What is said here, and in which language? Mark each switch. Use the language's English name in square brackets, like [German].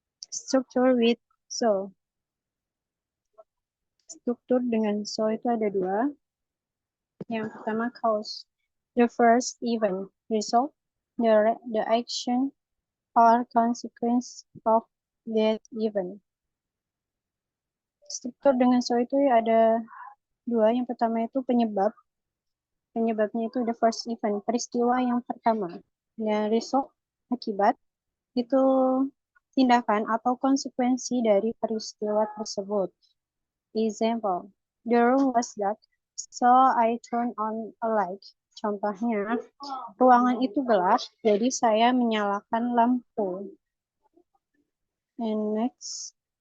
[English] Structure with so. [Indonesian] Struktur dengan so itu ada dua. Yang pertama cause. [English] The first event, result, the action or consequence of that event. [Indonesian] Struktur dengan so itu ada dua. Yang pertama itu penyebab. Penyebabnya itu [English] the first event, [Indonesian] peristiwa yang pertama. Dan result, akibat, itu tindakan atau konsekuensi dari peristiwa tersebut. [English] Example, the room was dark, so I turned on a light. [Indonesian] Contohnya, ruangan itu gelap, jadi saya menyalakan lampu. [English] And next.